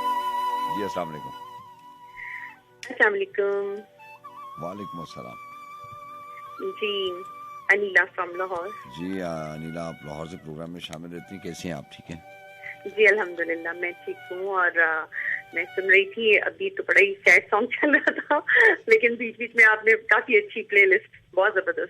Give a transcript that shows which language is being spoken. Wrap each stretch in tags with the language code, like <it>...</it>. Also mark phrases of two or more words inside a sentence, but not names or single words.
<ar>जी السلام عليكم. السلام عليكم. وعليكم السلام.</ar> <ur>जी, अनीला फ्रॉम लाहौर। جی انیلا، آپ لاہور سے پروگرام میں شامل رہتی ہیں، کیسی ہیں آپ? ٹھیک ہیں? جی الحمدللہ میں ٹھیک ہوں۔ اور میں سن رہی تھی، ابھی تو بڑا ہی</ur> <en>sad song</en> <ur>چل رہا تھا، لیکن بیچ بیچ میں آپ نے کافی اچھی پلے لسٹ، بہت زبردست.</ur>